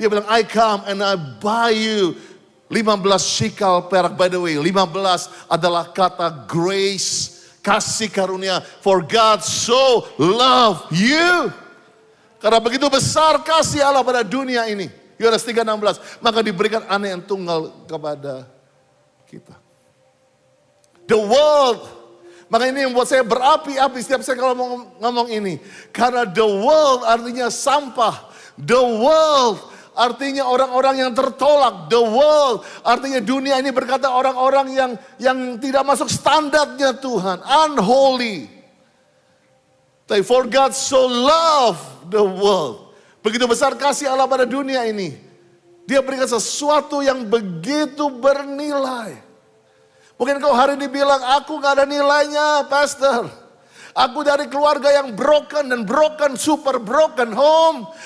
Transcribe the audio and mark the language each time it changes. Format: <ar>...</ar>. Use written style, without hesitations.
<id>Dia bilang,</id> <en>I come and I buy you 15</en> <id>shikal perak. By the way, 15 adalah kata grace, kasih karunia.</id> <en>For God so love you.</en> <id>Karena begitu besar kasih Allah pada dunia ini. Yohanes 3:16, maka diberikan anak yang tunggal kepada kita.</id> <en>The world,</en> <id>maka ini yang buat saya berapi-api setiap saya kalau ngomong ini. Karena</id> <en>the world</en> <id>artinya sampah. The world artinya orang-orang yang tertolak.</id> <en>The world</en> <id>artinya dunia ini berkata orang-orang yang tidak masuk standarnya Tuhan.</id> <en>Unholy.</en> <id>Tapi</id> <en>for God so loved the world.</en> <id>Begitu besar kasih Allah pada dunia ini. Dia berikan sesuatu yang begitu bernilai. Mungkin kau hari ini bilang, aku gak ada nilainya, Pastor. Aku dari keluarga yang broken dan broken,</id> <en>super broken home.</en>